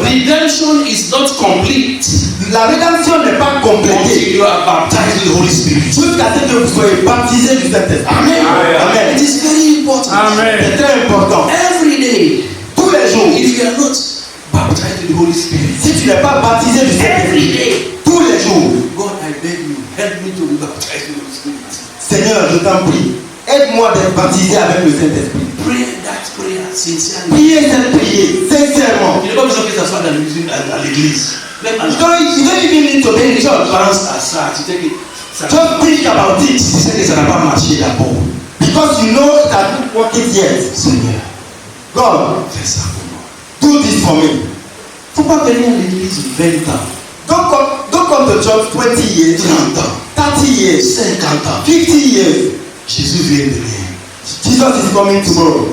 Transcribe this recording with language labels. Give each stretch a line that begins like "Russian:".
English: Redemption is not complete
French: La rédemption n'est pas
English: until
French: complétée
English: you are baptized with the Holy Spirit.
French: jusqu'à ce que vous soyez baptisés du Saint-Esprit. Amen. Amen.
English: It is very important. Amen.
French: C'est très important.
English: Every day,
French: Tous les jours,
English: if you are not baptized with the Holy Spirit,
French: si tu n'es pas baptisé du
English: every
French: Saint-Esprit,
English: day,
French: tous les jours,
English: God, I beg you, help me to be baptized with the Holy Spirit.
French: Seigneur, je t'en prie, aide-moi d'être baptisé avec le Saint-Esprit.
English: Pray that prayer sincerely.
French: Priez cette prière, sincèrement. Il n'est pas besoin que ça soit dans l'église. Même à
English: You don't even need to be in
French: tu
English: church.
French: penses à ça, tu sais que ça
English: Just think about it.
French: tu sais que ça n'a pas marché d'abord.
English: Because you know it has not worked yet.
French: Seigneur,
English: God,
French: fais ça pour moi.
English: do this for me.
French: Il ne faut pas venir à l'église 20 ans,
English: Don't come to church 20 years,
French: 30 ans,
English: 30 years,
French: 50 ans.
English: 50 years.
French: Jésus vient de venir.
English: Jesus is coming tomorrow.